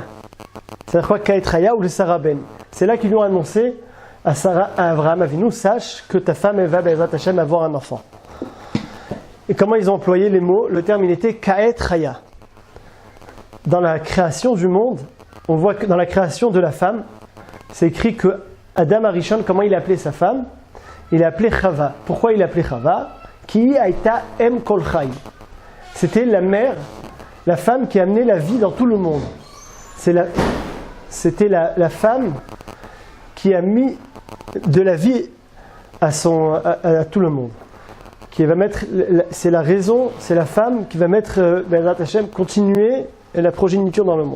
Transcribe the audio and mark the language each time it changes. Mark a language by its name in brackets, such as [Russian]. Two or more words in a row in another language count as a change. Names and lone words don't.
[French] C'est-à-dire quoi [Hebrew] כעת חיה [French] ou le Sarah Ben? C'est là qu'ils lui ont annoncé à Avraham Avinu, sache que ta femme elle va [Hebrew] בעזרת השם [French] avoir un enfant. Et comment ils ont employé les mots? Le terme il était [Hebrew] כעת חיה. [French] Dans la création du monde, on voit que dans la création de la femme, c'est écrit que Adam Arishon, comment il appelait sa femme? Il appelait Chava. Pourquoi il appelait Chava? [Hebrew] כי היתה אם כל חי. [French] C'était la mère, la femme qui amenait la vie dans tout le monde. C'était la femme qui a mis de la vie à tout le monde. Qui va mettre, c'est la raison, c'est la femme qui va mettre [Hebrew] בעזרת השם, [French] continuer la progéniture dans le monde.